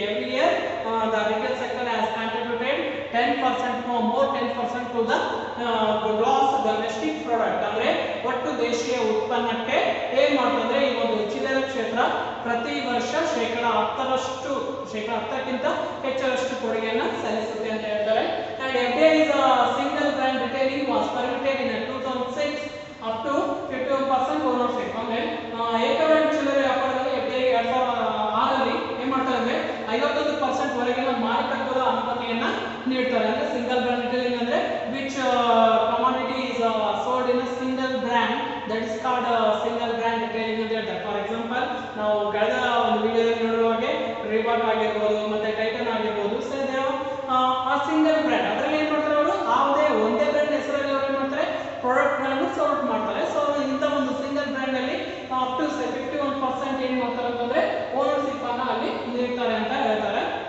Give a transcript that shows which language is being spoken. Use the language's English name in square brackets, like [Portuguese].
[English] every year the retail sector has contributed 10% more 10% to the gross domestic product [Kannada] ಅಂದ್ರೆ ಒಟ್ಟು ದೇಶೀಯ ಉತ್ಪನ್ನಕ್ಕೆ ಏನ್ ಮಾಡ್ತಂದ್ರೆ ಈ ಒಂದು ಚಿಲ್ಲರೆ ಕ್ಷೇತ್ರ ಪ್ರತಿ ವರ್ಷ 10%ಕ್ಕಿಂತ ಹೆಚ್ಚರಷ್ಟು ಕೊಡುಗೆಯನ್ನ ಸಲ್ಲಿಸುತ್ತೆ ಅಂತ ಹೇಳ್ತಾರೆ. [English] And FDI is a single brand retailing was permitted in 2006 up to 51% ownership. [Kannada] ಅಂದ್ರೆ ಏಕ ಬ್ರ್ಯಾಂಡ್ ಚಿಲ್ಲರೆ ವ್ಯಾಪಾರದಲ್ಲಿ FDI 2006ರಲ್ಲಿ ಏನ್ ಮಾಡ್ತಾರೆ ಅಂದ್ರೆ 51% ವರೆಗಿನ ಮಾಲೀಕತ್ವದ ಅನುಮತಿಯನ್ನ ನೀಡ್ತಾರೆ. [English] ಅಂದ್ರೆ single brand retailing ಅಂದ್ರೆ which commodity is sold in a single brand, that is called single brand retailing [Kannada] ಅಂತ ಹೇಳ್ತಾರೆ. ಫಾರ್ ಎಕ್ಸಾಂಪಲ್ ನಾವು ಕಳೆದ ಒಂದು ವಿಡಿಯೋದಲ್ಲಿ ನೋಡುವ ಹಾಗೆ ರಿಬಾಕ್ ಆಗಿರ್ಬೋದು, ಮತ್ತೆ ಟೈಟನ್ ಆಗಿರ್ಬೋದು, ಸೊ ಆ ಸಿಂಗಲ್ ಬ್ರ್ಯಾಂಡ್ ಅದರಲ್ಲಿ ಏನ್ ಮಾಡ್ತಾರೆ, ಅವರು ಯಾವುದೇ ಒಂದೇ ಬ್ರ್ಯಾಂಡ್ ಹೆಸರಲ್ಲಿ ಅವರು ಏನ್ ಮಾಡ್ತಾರೆ, ಪ್ರಾಡಕ್ಟ್ ಗಳನ್ನು ಸೋಲ್ಟ್ ಮಾಡ್ತಾರೆ. ಸೊ ಇಂಥ ಒಂದು ಸಿಂಗಲ್ ಬ್ರ್ಯಾಂಡ್ ಅಲ್ಲಿ ಅಪ್ ಟು 51% ಏನ್ ಮಾಡ್ತಾರೆ ಅಂತಂದ್ರೆ ಓನರ್ಶಿಪ್ ಅನ್ನ ಅಲ್ಲಿ ನೀಡ್ತಾರೆ ಅಂತ ಹೇಳ್ತಾರೆ.